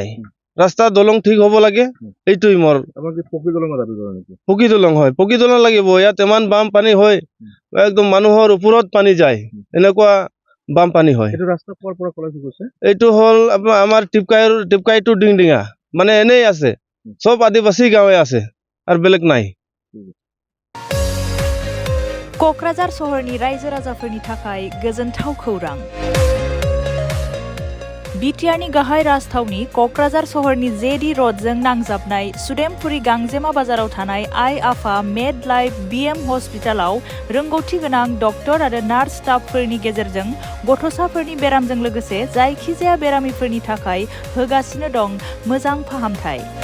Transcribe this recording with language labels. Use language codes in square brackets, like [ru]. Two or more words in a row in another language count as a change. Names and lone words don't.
[as] ৰাস্তা দলং ঠিক হ'ব লাগে, এইটোই মোৰ। পকী দলং হয়, পকী দলং লাগিব। ইয়াত ইমান বাম পানী হয়, একদম মানুহৰ ওপৰত পানী যায়, এনেকুৱা বাম পানী হয়। এইটো হ'ল আমাৰ টিপকাই টু ডিংডিঙা, মানে এনেই আছে, চব আদিবাসী গাঁৱে আছে আৰু বেলেগ নাই। [brx] क'क्राझार सहरनि रायजो राजाफोरनि थाखाय गोजोनथाव खौरां। बिटिआरनि गाहाय राजथावनि क'क्राझार सहरनि जेडी र'डजों नांजाबनाय सुदेमपुरी गांजेमा बाजाराव थानाय आइ आफा मेड लाइफ BM हस्पिटालाव रोंगौथि गोनां डक्टर आरो [en] nurse staffफोरनि [brx] गेजेरजों गथ'साफोरनि बेरामजों लोगोसे जायखिजाया बेरामिफोरनि थाखाय होगासिनो दं मोजां फाहामथाय।